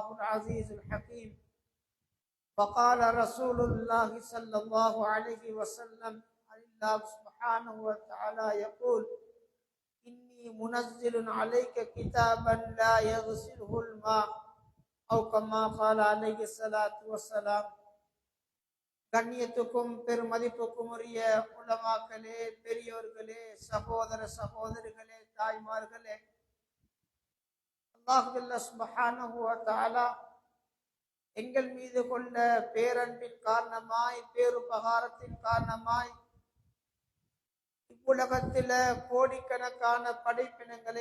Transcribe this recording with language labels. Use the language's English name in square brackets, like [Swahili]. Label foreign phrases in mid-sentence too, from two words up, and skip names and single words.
[Arabic] العزيز الحكيم وقال رسول الله صلى الله عليه وسلم الله سبحانه وتعالى يقول إني منزل عليك كتابا لا يغسله الماء أو كما قال عليه الصلاة والسلام [Tamil] கண்ணியத்துக்கும் பெருமதிப்புக்கும் உரிய உலமாக்களே, பெரியோர்களே, சகோதர சகோதரிகளே, தாய்மார்களே, [Arabic] الله سبحانه وتعالى [Tamil] எங்கள் மீது கொண்ட பேரன்பின் காரணமாய், பேருபகாரத்தின் காரணமாய் இவ்வுலகத்தில கோடிக்கணக்கான படைப்பினங்களை